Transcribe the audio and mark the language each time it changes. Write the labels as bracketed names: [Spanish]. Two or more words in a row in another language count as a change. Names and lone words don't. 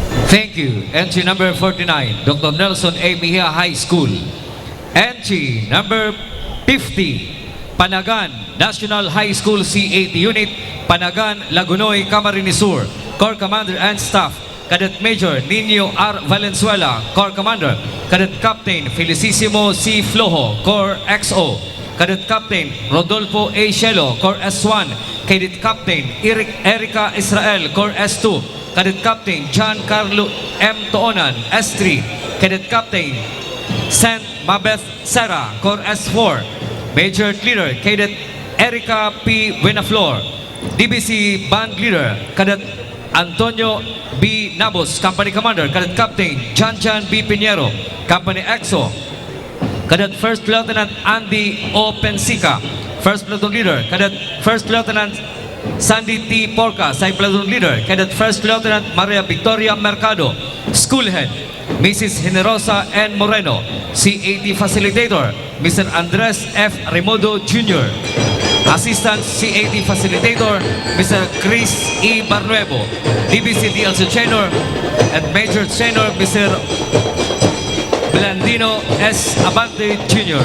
[English] Thank you. Entry number 49, Dr. Nelson A. Mejia High School. Entry number 50, Panagan National High School C80 Unit, Panagan, Lagunoy, Camarines Sur. Corps Commander and Staff, Cadet Major Nino R. Valenzuela, Corps Commander. Cadet Captain Felicissimo C. Flojo, Corps XO. Cadet Captain Rodolfo A. Shelo, Corps S1. Cadet Captain Erica Israel, Corps S2. Cadet Captain John Carlo M. Toonan, S3. Cadet Captain Saint Mabeth Serra, Corps S4. Major Leader, Cadet Erica P. Buenaflor. DBC Band Leader, Cadet Antonio B. Nabos, Company Commander. Cadet Captain John B. Pinheiro, Company EXO. Cadet First Lieutenant Andy O. Pensica, First Platoon Leader. Cadet First Lieutenant Sandy T. Porca, Side Platoon Leader. Cadet First Lieutenant Maria Victoria Mercado, School Head. Mrs. Generosa N. Moreno, C80 Facilitator, Mr. Andres F. Remodo Jr. Assistant C80 Facilitator, Mr. Chris E. Barnuevo, DBC DLC Trainer, and Major Trainer, Mr. Blandino S. Abante Jr.